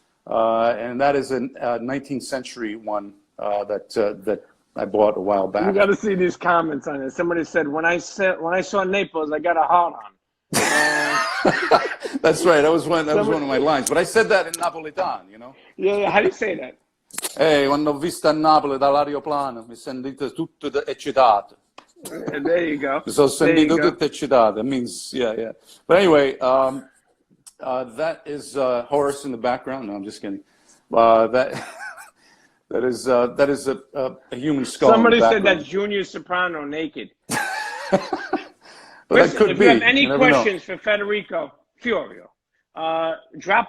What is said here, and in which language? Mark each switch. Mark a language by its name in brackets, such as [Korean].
[English] And that is a 19th century one that I bought a while back. You got to see these comments on it. Somebody said, when I saw Naples, I got a heart on. That's right. That was one of my lines. But I said that in Napolitan, Yeah. How do you say that? [Italian] Hey, quando ho visto a Napoli dall'aeroplano, mi sentite tutto eccitato. [English] There you go. [Italian] Mi sono sentito tutto eccitato. [English] It means, yeah. But anyway, that is Horace in the background. No, I'm just kidding. That is a human skull. Somebody said that's Junior Soprano naked. Well, that could if be. you have any questions for Federico Furio, drop.